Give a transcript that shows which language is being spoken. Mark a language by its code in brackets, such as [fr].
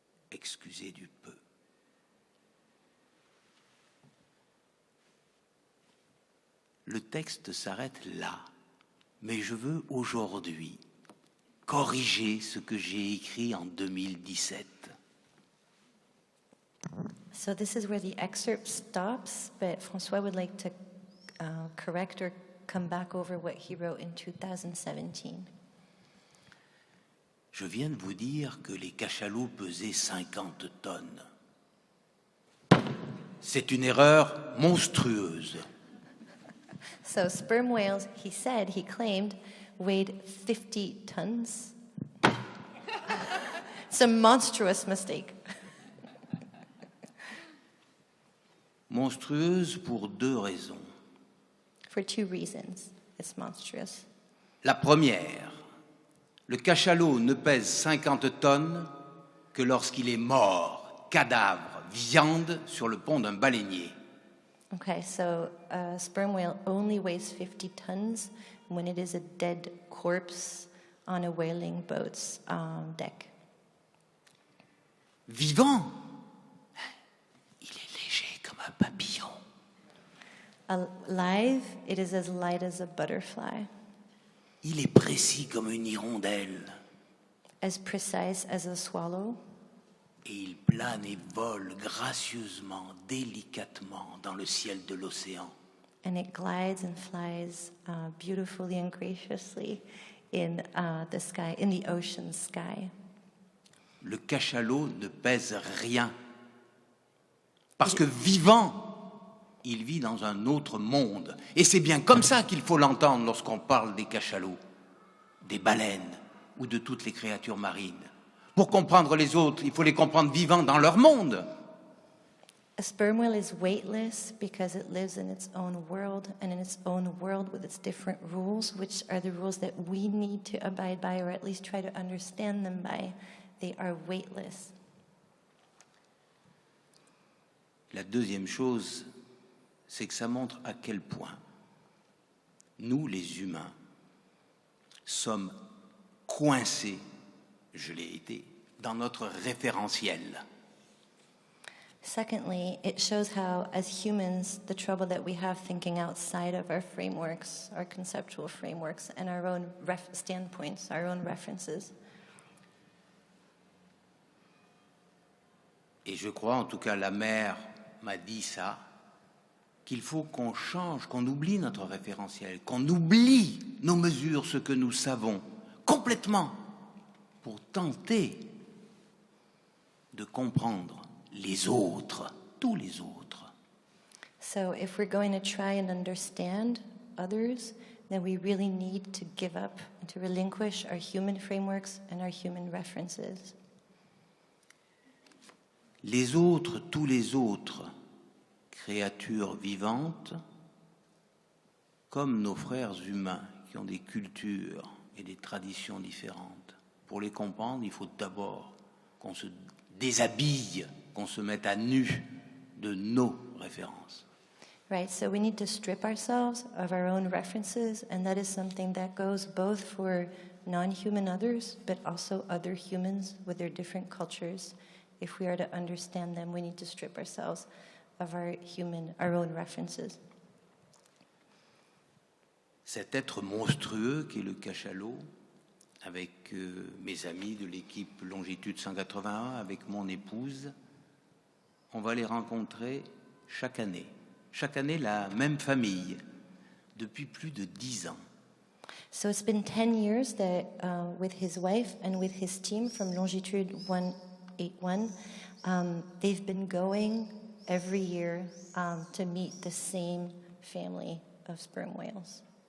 [fr] Excusez du peu. Le texte s'arrête là, mais je veux aujourd'hui corriger ce que j'ai écrit en 2017. [en] So this is where the excerpt stops, but François would like to correct or come back over what he wrote in 2017. [fr] Je viens de vous dire que les cachalots pesaient 50 tonnes. C'est une erreur monstrueuse. [en] So sperm whales, he claimed, weighed 50 tons. It's a monstrous mistake. [fr] Monstrueuse pour 2 raisons. [en] For 2 reasons, it's monstrous. [fr] La première, le cachalot ne pèse 50 tonnes que lorsqu'il est mort, cadavre, viande sur le pont d'un baleinier. [en] Okay, so a sperm whale only weighs 50 tons when it is a dead corpse on a whaling boat's deck. [fr] Vivant, il est léger comme un papillon. [en] Alive, it is as light as a butterfly, [fr] Il est précis comme une hirondelle. [en] as precise as a swallow, [fr] Et il plane et vole gracieusement, délicatement dans le ciel de l'océan. [en] and it glides and flies beautifully and graciously in the sky, in the ocean sky. [fr] Le cachalot ne pèse rien. Parce que vivant, il vit dans un autre monde. Et c'est bien comme ça qu'il faut l'entendre lorsqu'on parle des cachalots, des baleines ou de toutes les créatures marines. Pour comprendre les autres, il faut les comprendre vivants dans leur monde. [en] A sperm whale is weightless because it lives in its own world, and in its own world with its different rules, which are the rules that we need to abide by, or at least try to understand them by. They are weightless. [fr] La deuxième chose, c'est que ça montre à quel point nous, les humains, sommes coincés, je l'ai été, dans notre référentiel. [en] Secondly, it shows how, as humans, the trouble that we have thinking outside of our frameworks, our conceptual frameworks, and our own standpoints, our own references. [fr] Et je crois, en tout cas la mère m'a dit ça, qu'il faut qu'on change, qu'on oublie notre référentiel, qu'on oublie nos mesures, ce que nous savons, complètement, pour tenter de comprendre les autres, tous les autres. [en] So if we're going to try and understand others, then we really need to give up and to relinquish our human frameworks and our human references. [fr] Les autres, tous les autres, créatures vivantes, comme nos frères humains qui ont des cultures et des traditions différentes. Pour les comprendre, il faut d'abord qu'on se déshabille, qu'on se mette à nu de nos références. [en] Right, so we need to strip ourselves of our own references, and that is something that goes both for non-human others, but also other humans with their different cultures. If we are to understand them, we need to strip ourselves of our own references. [fr] Cet être monstrueux qui est le cachalot, avec mes amis de l'équipe Longitude 181, avec mon épouse, on va les rencontrer chaque année. Chaque année, la même famille, depuis plus de 10 ans. [en] So it's been 10 years that with his wife and with his team from Longitude 181, they've been going every year to meet the same family of sperm whales.